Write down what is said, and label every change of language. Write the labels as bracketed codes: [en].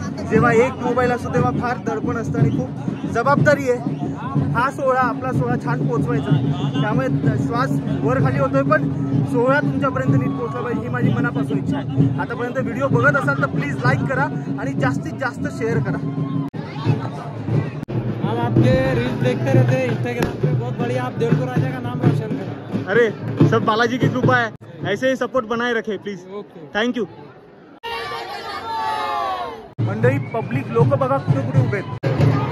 [mr] जेव्हा एक मोबाईल असतो तेव्हा फार दडपण असतं आणि खूप जबाबदारी आहे. हा सोहळा आपला सोहळा छान पोहोचवायचा, त्यामुळे श्वास वर खाली होतोय पण सोहळा तुमच्यापर्यंत नीट पोहोचला पाहिजे ही माझी मनापासून इच्छा आहे. आतापर्यंत व्हिडिओ बघत असाल तर प्लीज लाईक करा आणि जास्तीत जास्त शेअर करा. [hi] हम आपके रील्स देखते रहते हैं इंस्टाग्राम पे, बहुत बढ़िया. आप देवलगांव राजा का नाम रोशन करें. अरे सब बालाजी की कृपा है, ऐसे ही सपोर्ट बनाए रखे प्लीज. [en] Thank you. [mr] मंडळी पब्लिक लोक बघा कुठे कुठे उभे आहेत.